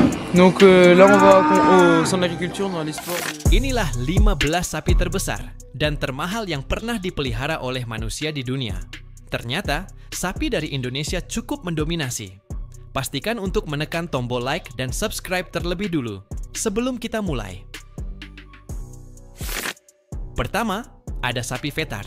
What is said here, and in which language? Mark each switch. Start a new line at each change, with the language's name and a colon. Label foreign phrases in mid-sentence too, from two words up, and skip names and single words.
French: Donc là on va au centre d'agriculture dans l'histoire.
Indonesian: Inilah 15 sapi terbesar dan termahal yang pernah dipelihara oleh manusia di dunia. Ternyata, sapi dari Indonesia cukup mendominasi. Pastikan untuk menekan tombol like dan subscribe terlebih dulu sebelum kita mulai. Pertama, ada sapi Fetard.